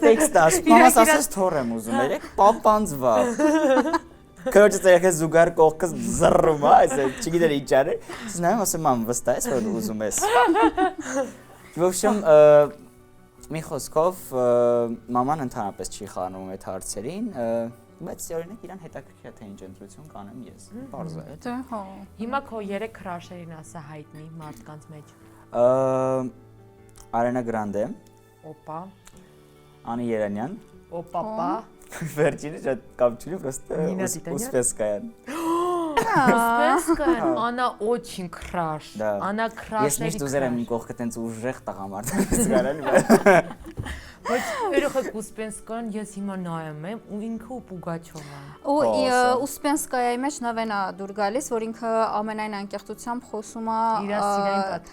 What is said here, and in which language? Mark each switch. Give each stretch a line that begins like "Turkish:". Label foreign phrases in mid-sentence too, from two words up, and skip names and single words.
Armenian: տեքստ ասում, մամաս ասես թոռ եմ ուզում, երեք պապանձվա։ Քրոջը ցերեքը զուգար կողքս զռում է, այս չգիտեր ինչ արել։ Ես նայում ասեմ, մամ, վստահ ես, որ ուզում ես։
Russian: В общем,
Armenian: մի խոսքով մաման ընդհանրապես չի խառնում այդ հարցերին, բայց օրինակ իրան հետաքրքիր է թե ինչ ընտրություն կանեմ ես։ Պարզ է։ Դե հա։ Հիմա քո 3 քրաշերին ասա հայտնի մարդկանց մեջ։ Արենա Գրանդե։ Օպա։ Անի Երանյան։ Օպապա։ Վերջինը շատ կապ չունի,
Russian: просто Успенская։ Успенская, она очень краш։ Она крашների։
Armenian: Ես միշտ ուզել եմ իմ կողքը տենց ուժեղ տղամարդանից գարել։ Բայց երեք Успенская-ն ես հիմա նայում եմ ու ինքը ու Պուգաչովը։ Ու Успенская-ի մեջ նավեն է դուր գալիս, որ ինքը ամենայն անկեղծությամբ խոսում է իր սիրային